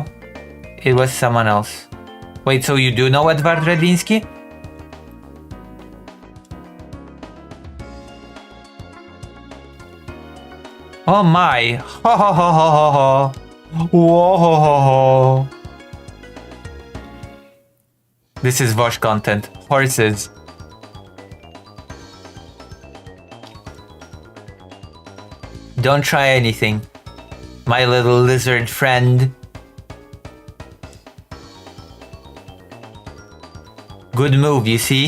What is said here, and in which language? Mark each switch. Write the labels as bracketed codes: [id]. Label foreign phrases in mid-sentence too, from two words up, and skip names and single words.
[en] It was someone else. Wait, so you do know Edward Redliński? Oh my! Ho ho ho ho ho ho! Whoa ho ho ho! This is Vosh content. Horses. Don't try anything, my little lizard friend. Good move, you see?